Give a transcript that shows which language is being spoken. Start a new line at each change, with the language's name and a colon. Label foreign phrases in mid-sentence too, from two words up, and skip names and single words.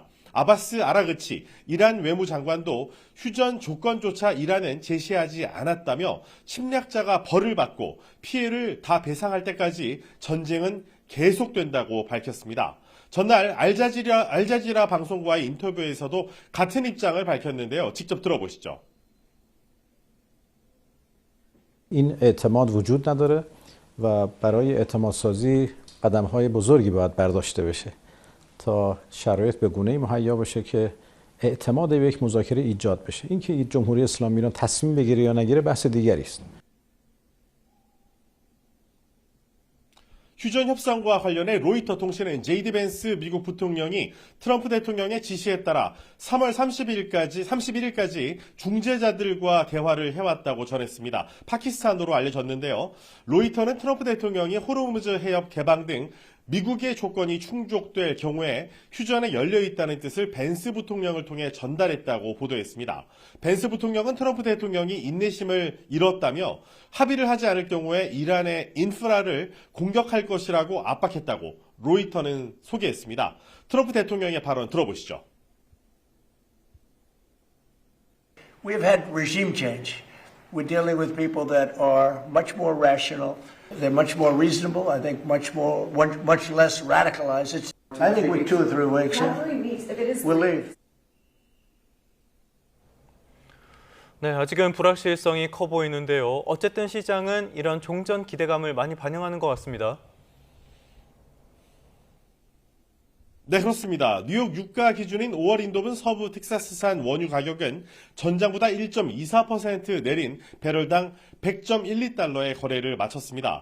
Korean: 아바스 아라그치 이란 외무장관도 휴전 조건조차 이란은 제시하지 않았다며 침략자가 벌을 받고 피해를 다 배상할 때까지 전쟁은 계속된다고 밝혔습니다. 전날 알자지라 방송과의 인터뷰에서도 같은 입장을 밝혔는데요. 직접 들어보시죠.
Persian: این اعتماد وجود نداره و برای اعتماد سازی قدم‌های بزرگی باید برداشته بشه تا شرایط به گونه‌ای مهیا بشه که اعتماد به یک مذاکره ایجاد بشه. اینکه جمهوری اسلامی ایران تصمیم بگیره یا نگیره بحث دیگری است.
Korean: 휴전 협상과 관련해 로이터 통신은 제이디 벤스 미국 부통령이 트럼프 대통령의 지시에 따라 3월 31일까지 중재자들과 대화를 해왔다고 전했습니다. 파키스탄으로 알려졌는데요. 로이터는 트럼프 대통령이 호르무즈 해협 개방 등 미국의 조건이 충족될 경우에 휴전에 열려있다는 뜻을 벤스 부통령을 통해 전달했다고 보도했습니다. 벤스 부통령은 트럼프 대통령이 인내심을 잃었다며 합의를 하지 않을 경우에 이란의 인프라를 공격할 것이라고 압박했다고 로이터는 소개했습니다. 트럼프 대통령의 발언 들어보시죠.
English: We have had regime change. We're dealing with people that are much more rational. They're much more reasonable. I think much less radicalized. I think we're 2 or 3 weeks. We'll leave.
Korean: 네, 아직은 불확실성이 커 보이는데요. 어쨌든 시장은 이런 종전 기대감을 많이 반영하는 것 같습니다. 네, 그렇습니다. 뉴욕 유가 기준인 5월 인도분 서부 텍사스산 원유 가격은 전장보다 1.24% 내린 배럴당 100.12달러의 거래를 마쳤습니다.